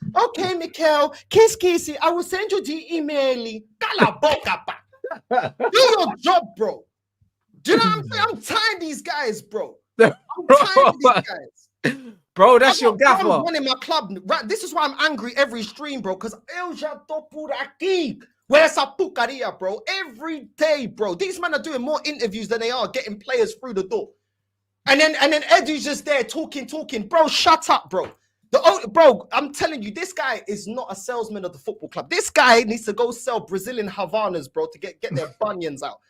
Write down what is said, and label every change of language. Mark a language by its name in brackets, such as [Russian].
[English] Okay, Mikel, kiss. I will send you the email. [Portuguese] Cala a boca, pa. [English] Do your job, bro. Do you know what I'm saying? I'm tired of these guys, bro. I'm tired of these guys. Bro, that's your gaffer. I'm running my club. Right, this is why I'm angry every stream, bro. Because [Portuguese] eu já tô por aqui. [English] Where's [Portuguese] essa pucaria, [English] bro? Every day, bro. These men are doing more interviews than they are getting players through the door. And then Edu's just there talking. Bro, shut up, bro. Bro, I'm telling you, this guy is not a salesman of the football club. This guy needs to go sell Brazilian Havanas, bro, to get their bunions out.